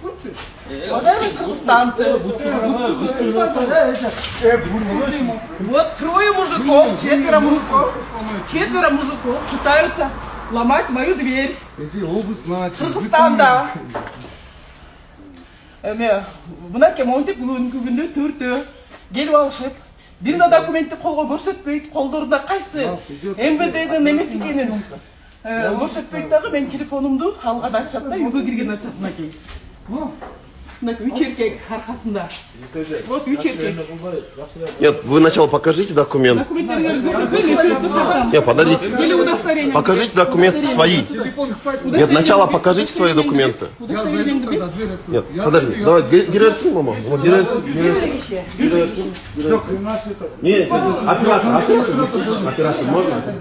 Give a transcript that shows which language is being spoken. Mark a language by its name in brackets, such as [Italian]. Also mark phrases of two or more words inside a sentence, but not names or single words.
[Russian] Уважаемые кыргызстанцы, вот трое мужиков, четверо мужиков пытаются ломать мою дверь. Эти область начали. [Kyrgyz] Кыргызстанда. Мына кемонтип бүгүнкү төртөө келип алышып, бир да документти колго көрсөтпөйт, колдорунда кайсы МВДдин немеси экенин көрсөтпөйт дагы. Мен телефонумду алган ачат да, үйгө кирген ачат мынакей. Мынакей үч эркек аркасында. Вот үч эркек. [Russian] Нет, вы сначала покажите документ. Нет, подождите. Или удостоверение. Покажите документы свои. Нет, сначала покажите свои документы. Нет, подожди, давай, Герерсин, мама. Вот Герерсин. Нет, оператор, можно?